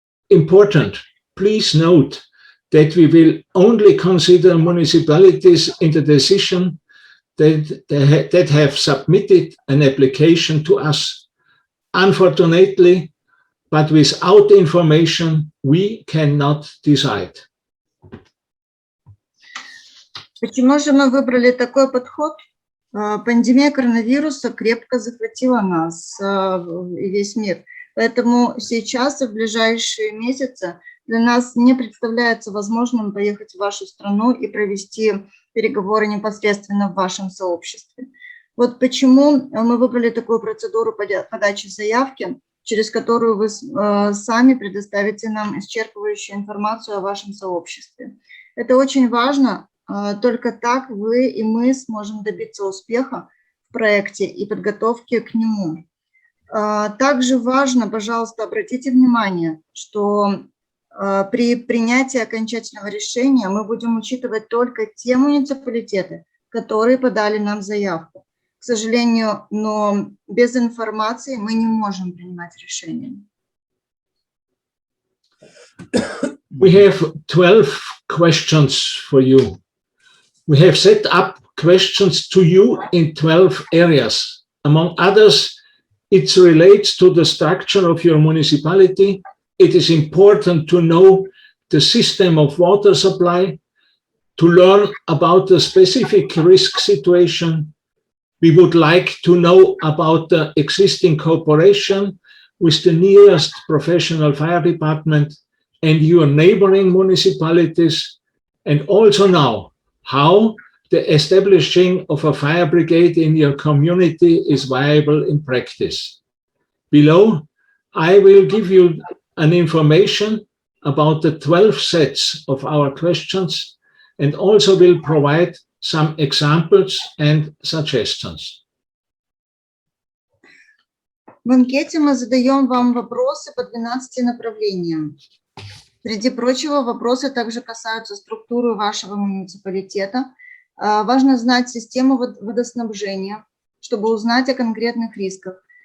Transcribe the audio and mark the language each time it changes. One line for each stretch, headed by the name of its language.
English: Important, please note that we will only consider municipalities in the decision that have submitted an application to us. Unfortunately, but without information, we cannot decide.
Russian: Почему же мы выбрали такой подход? Пандемия коронавируса крепко захватила нас и весь мир. Поэтому сейчас и в ближайшие месяцы для нас не представляется возможным поехать в вашу страну и провести переговоры непосредственно в вашем сообществе. Вот почему мы выбрали такую процедуру подачи заявки, через которую вы сами предоставите нам исчерпывающую информацию о вашем сообществе. Это очень важно, только так вы и мы сможем добиться успеха в проекте и подготовки к нему. Также важно, пожалуйста, обратите внимание, что при принятии окончательного решения мы будем учитывать только те муниципалитеты, которые подали нам заявку. К сожалению, но без информации мы не можем принимать решения.
English: We have 12 questions for you. We have set up questions to you in 12 areas. Among others, it relates to the structure of your municipality. It is important to know the system of water supply, to learn about the specific risk situation. We would like to know about the existing cooperation with the nearest professional fire department and your neighboring municipalities, and also now how the establishing of a fire brigade in your community is viable in practice. Below, I will give you an information about the 12 sets of our questions and also will provide some examples and suggestions.
Russian: В анкете мы задаем вам вопросы по 12 направлениям. Среди прочего, вопросы также касаются структуры вашего муниципалитета. Важно знать систему водоснабжения, чтобы узнать о конкретных рисках.